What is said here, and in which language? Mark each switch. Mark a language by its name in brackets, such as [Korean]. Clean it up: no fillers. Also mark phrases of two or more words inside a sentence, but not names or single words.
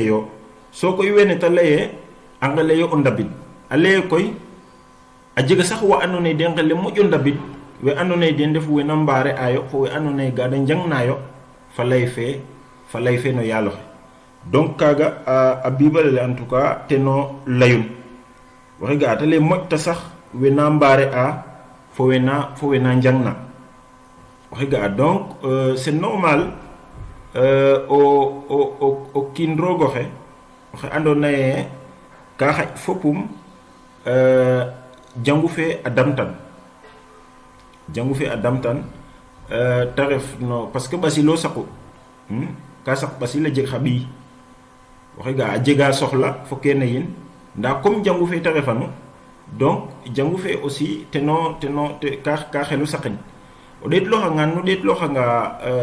[Noon] yo so koy wene ta leye a ngeleyo o ndabid a leye koy a jega sax wa andoona yee den ngele moƴo ndabid we andoona yee den ndef wena mbaare ayo fo we andoona yee ga da njangnaayo fa lay fe no yaaloxe donc kaga a bibale le [French] en tout cas [Noon] teno layun waxe ga tale mojta sax wena mbare a fo wena njangna waxe ga donc [French] c'est normal [Noon] o kin rogo xe waxe andona ye ka xaj fopum jangu fe a damtan ta ref no [French] parce que [Noon] basilo saqu ka saq basila jeg xabi waxe ga a jega soxla fo kene yin nda comme jangu fe ta refanu donc jangu fe aussi teno te ka xelu saqin o det lo nga no det lo nga